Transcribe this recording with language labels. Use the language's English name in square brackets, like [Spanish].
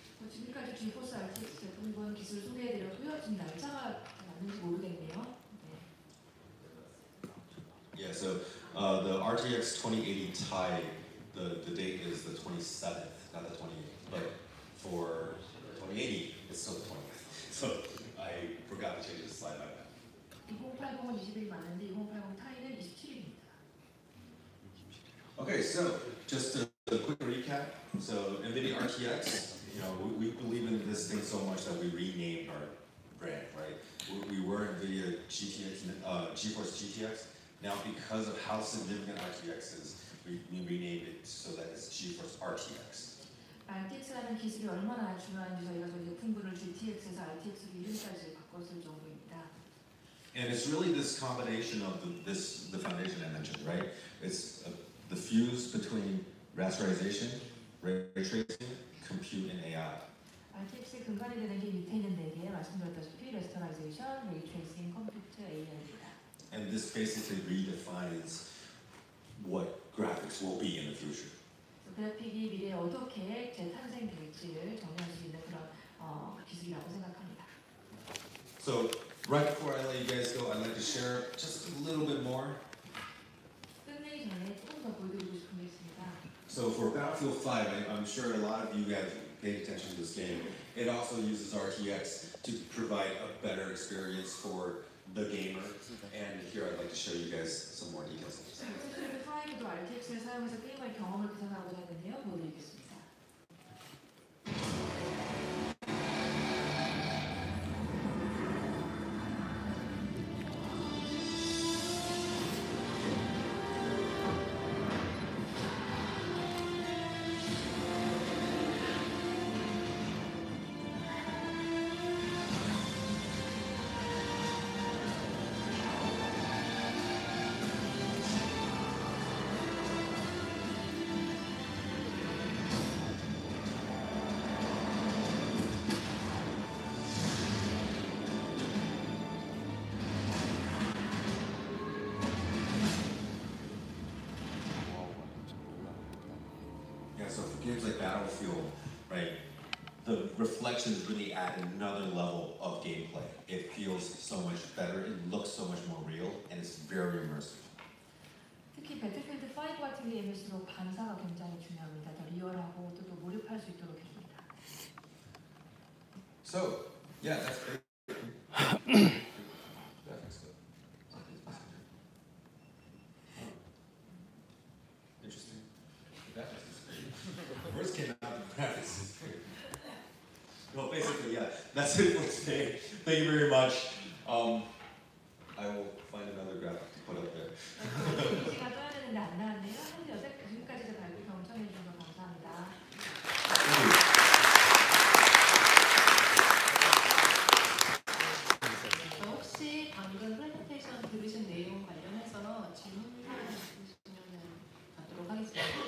[Korean] 지금까지 GeForce RTX 제품군 기술 소개해드렸고요. 지금 날짜가 맞는지 모르겠네요. [English] Yeah, so The RTX 2080 Ti, the date is the 27th, not the 28th. But for 2080, it's still the 20th. So I forgot to change the slide like that. [Korean] 2080은 20일 맞는데 2080 타이는 27일입니다. [English] Okay, so just a quick recap. So NVIDIA RTX, we believe in this thing so much that we renamed our brand, right? We were NVIDIA GeForce GTX. Now, because of how significant RTX is, we renamed it so that it's GeForce RTX. [Korean] RTX라는 기술이 얼마나 중요한지 저희가 저희 제품군을 GTX에서 RTX로 이름까지 바꿨을 정도입니다. [English] And it's really this combination of the foundation I mentioned, right? It's the fuse between rasterization, ray tracing, compute, and AI. [Korean] RTX의 근간이 되는 게 밑에 있는 네 개, 말씀드렸다시피 레스터라이제이션, 레이 트레이싱, 컴퓨터, AI입니다. [English] And this basically redefines what graphics will be in the future. [Korean] 그래픽이 미래에 어떻게 재탄생될지를 정리할 수 있는 그런 기술이라고 생각합니다. [English] So right before I let you guys go, I'd like to share just a little bit more. [Korean] 끝내기 전에 조금 더 보여드리고 싶은 게 있습니다. [English] So for Battlefield 5, I'm sure a lot of you guys paid attention to this game. It also uses RTX to provide a better experience for the gamer. And here I'd like to show you guys some more details. [Korean] 스트리밍 5도 RTX를 사용해서 게임의 경험을 구현하고자 하는데요. 보여드리겠습니다. [English] So for games like Battlefield, right, the reflections really add another level of gameplay. It feels so much better, it looks so much more real, and it's very immersive. [Korean] 특히 배틀필드 5 같은 게임일수록 반사가 굉장히 중요합니다. 더 리얼하고 또 몰입할 수 있도록 해줍니다. [English] So, yeah, that's great. Interesting. Words came out of graphics. Well, basically, yeah, that's it for today. Thank you very much. I will find another graphic to put up there. [Korean] 시간 떠야 되는데 안 나왔네요. 현재 지금까지 제 발표 경청해 주셔서 감사합니다. 혹시 방금 프레젠테이션 들으신 내용 관련해서 질문 있으시면 받도록 하겠습니다.